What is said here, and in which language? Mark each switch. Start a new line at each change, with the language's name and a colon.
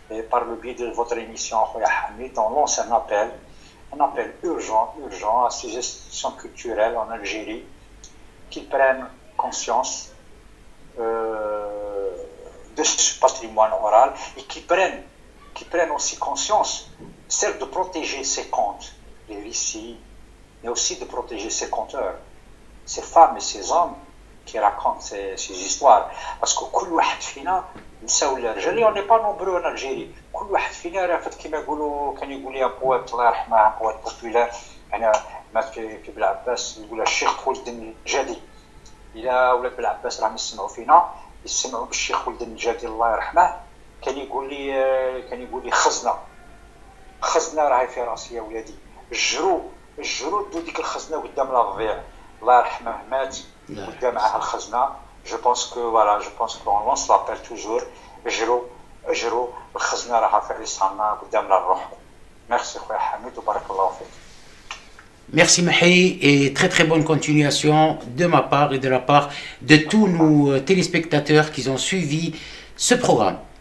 French: Par le biais de votre émission, Hamid, on lance un appel urgent à ces institutions culturelles en Algérie qui prennent conscience de ce patrimoine oral et qui prennent aussi conscience, certes, de protéger ces contes, les récits, mais aussi de protéger ces conteurs, ces femmes et ces hommes qui racontent ces histoires. Parce que on n'est pas nombreux en Algérie.
Arabic: كل واحد فينا رافد كما يقولوا كان يقول لي بوات الله يرحمه بوات بوبولار انا مات في بلعباس يقول الشيخ ولد النجادي الى ولاد بلعباس راهم يسمعوا فينا يسمعوا بالشيخ ولد النجادي الله يرحمه كان يقول لي خزنه راهي في راسي يا ولادي الجرو دو ديك الخزنه قدام الربيع الله يرحمه مات ودا معها الخزنه.
French: Je pense qu'on lance l'appel toujours.
Arabic: اجروا الخزنه راح في رسالنا قدامنا الروح.
French: Merci
Arabic: خويا حميد وبارك الله فيك.
French: Merci Mahi et très bonne continuation de ma part et de la part de tous nos téléspectateurs qui ont suivi ce programme.